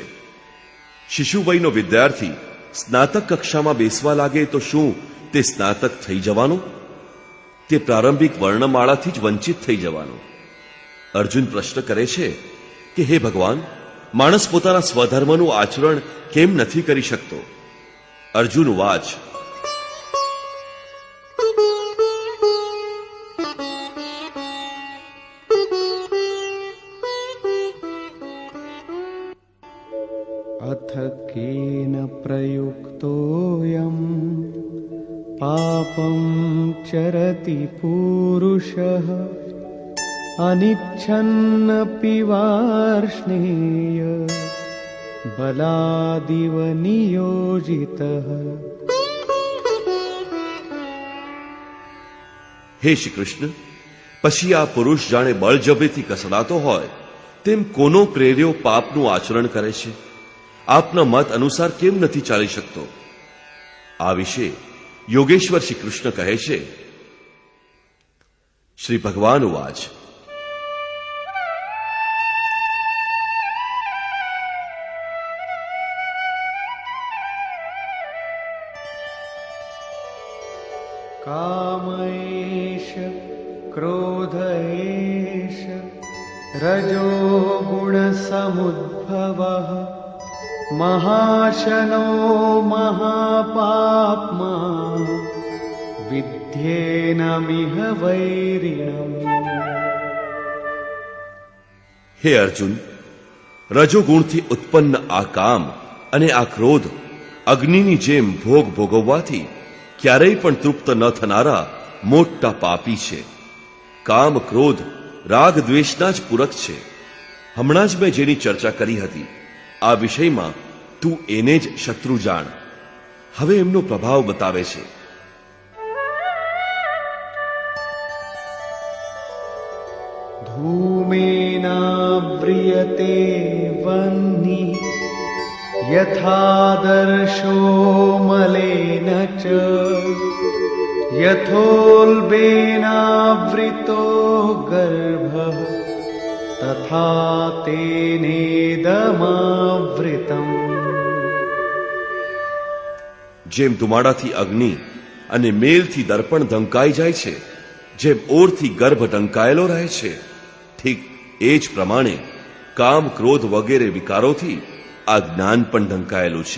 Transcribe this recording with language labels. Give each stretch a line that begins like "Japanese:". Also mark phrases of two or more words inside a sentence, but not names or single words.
Gujarati: શિશુવયનો વિદ્યાર્થી સ્નાતક કક્ષામાં બેસવા લાગે તો શું તે સ્નાતક થઈ જવાનો? તે પ્રારંભિક વર્ણમાળાથી જ વંચિત થઈ જવાનો. અર્જુન પ્રશ્ન કરે છે કે હે ભગવાન, માણસ પોતાના સ્વધર્મનું આચરણ કેમ નથી કરી શકતો?
Sanskrit: અર્જુન વાચ, अथ केन प्रयुक्तोऽयं पापं चरति पुरुषः अनिच्छन्नपि वार्ष्णेय बलादिव नियोजितः.
Gujarati: હે શ્રી કૃષ્ણ, પછી આ પુરુષ જાણે બળજબરીથી કસડાતો હોય તેમ કોનો પ્રેર્યો પાપનું આચરણ કરે છે? આપના મત અનુસાર કેમ નથી ચાલી શકતો? આ વિશે યોગેશ્વર શ્રી કૃષ્ણ કહે છે.
Sanskrit: શ્રી ભગવાન વાચ, कामैष क्रोधैष रजो गुणसमुद्भवः महाशनो महापाप्मा विद्येनमिह वैरिणम्.
Gujarati: હે અર્જુન, રજોગુણથી ઉત્પન્ન આ કામ અને આ ક્રોધ અગ્નિની જેમ ભોગ ભોગવવાથી ક્યારેય પણ તૃપ્ત ન થનારા મોટા પાપી છે. કામ ક્રોધ રાગ દ્વેષના જ પૂરક છે. હમણાં જ મેં જેની ચર્ચા કરી હતી આ વિષયમાં તું એને જ શત્રુ જાણ. હવે એમનો પ્રભાવ બતાવે છે.
Sanskrit: धूमेनाव्रियते वह्निः यथादर्शो मलेन च यथोल्बेनावृतो गर्भः तथा तेनेदमावृतम्.
Gujarati: જેમ ધુમાડાથી અગ્નિ અને મેલથી દર્પણ ઢંકાઈ જાય છે, જેમ ઓરથી ગર્ભ ઢંકાયેલો રહે છે, ઠીક એ જ પ્રમાણે કામ ક્રોધ વગેરે વિકારોથી આ જ્ઞાન પણ ઢંકાયેલું છે.